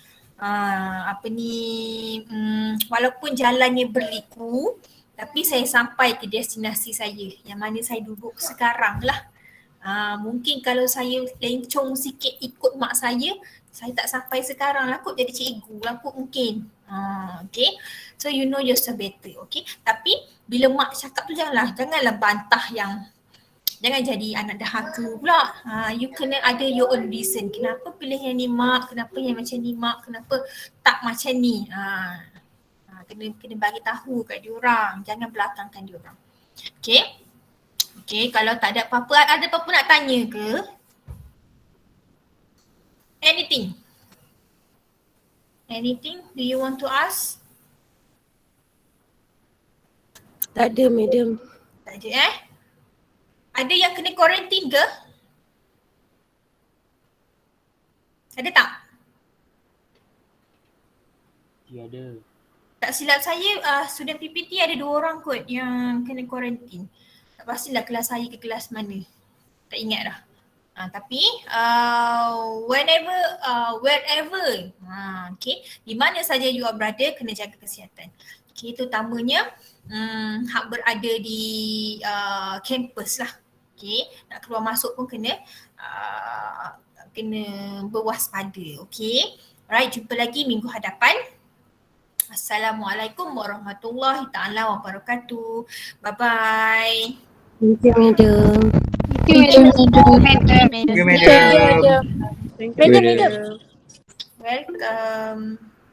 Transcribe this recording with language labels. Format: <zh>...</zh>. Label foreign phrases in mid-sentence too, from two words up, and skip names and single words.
<ms>Walaupun jalannya berliku, tapi saya sampai ke destinasi saya yang mana saya duduk sekarang lah. Mungkin kalau saya lencong sikit ikut mak saya tak sampai sekarang lah kot jadi cikgu lah kot mungkin. Okay.</ms> <en>So you know yourself better.</en> <ms>Okay. Tapi bila mak cakap tu janganlah bantah jangan jadi anak dahaka pula.</ms> <en>You</en> <ms>kena ada</ms> <en>your own reason.</en> <ms>Kenapa pilih yang ni mak? Kenapa yang macam ni mak? Kenapa tak macam ni? Kena bagi tahu kat diorang. Jangan belakangkan diorang. Okay. Okay, kalau tak ada apa-apa, ada apa-apa nak tanya ke?</ms> <en>Anything? Do you want to ask?</en> <ms>Tak ada, madam. Tak ada Ada yang kena quarantine ke? Ada tak? Tiada. Tak silap saya, student PPT ada 2 orang kot yang kena quarantine. Tak pastilah kelas saya ke kelas mana. Tak ingat dah.</ms> <en>Tapi whenever, wherever,</en> <ms>okay, di mana saja</ms> <en>you are</en> <ms>berada, kena jaga kesihatan. Okay, terutamanya hak berada di kampus lah. Okay, nak keluar masuk pun kena berwaspada.</ms> <en>Okay, alright,</en> <ms>jumpa lagi minggu hadapan.</ms> <ar>السلام عليكم ورحمة الله تعالى وبركاته.</ar> <en>Bye bye. Thank you, madam. Thank you, madam. Thank you, madam. Madam. Welcome.</en>